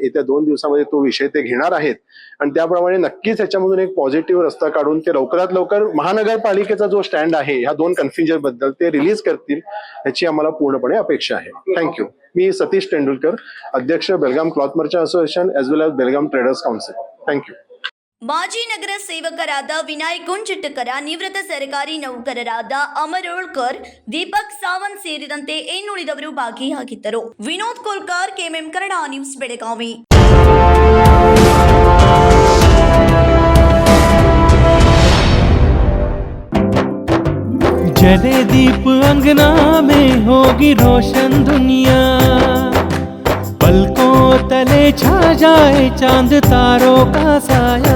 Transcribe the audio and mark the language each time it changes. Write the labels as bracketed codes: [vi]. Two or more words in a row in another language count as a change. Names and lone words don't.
[mr] येत्या 2 दिवसामध्ये तो विषय ते घेणार आहेत आणि त्याप्रमाणे नक्कीच ह्याच्यामधून एक पॉझिटिव्ह रस्ता काढून ते लवकरात लवकर महानगरपालिकेचा जो स्टँड आहे ह्या 2 कन्फ्युजन बद्दल ते रिलीज करतील ह्याची आम्हाला पूर्णपणे अपेक्षा आहे. थँक्यू. मी सतीश तेंडुलकर, अध्यक्ष बेलगाम क्लॉथ मर्चंट असोसिएशन [en] as well as [mr] बेलगाम ट्रेडर्स कौन्सिल. थँक्यू. [kn] ಮಾಜಿ ನಗರ ಸೇವಕರಾದ ವಿನಾಯಕ್ ಗುಂಜಟ್ಟಕರ, ನಿವೃತ್ತ ಸರ್ಕಾರಿ ನೌಕರರಾದ ಅಮರ್ ಓಳ್ಕರ್, ದೀಪಕ್ ಸಾವಂತ್ ಸೇರಿದಂತೆ ಇನ್ನುಳಿದವರು ಭಾಗಿಯಾಗಿದ್ದರು. ವಿನೋದ್ ಕೋಲ್ಕರ್, ಕೆಎಂಎಂ ಕನ್ನಡ ನ್ಯೂಸ್, ಬೆಳಗಾವಿ. [hi] जले दीप अंगना में होगी रोशन दुनिया, पलकों तले छा जाए चांद तारों का साया,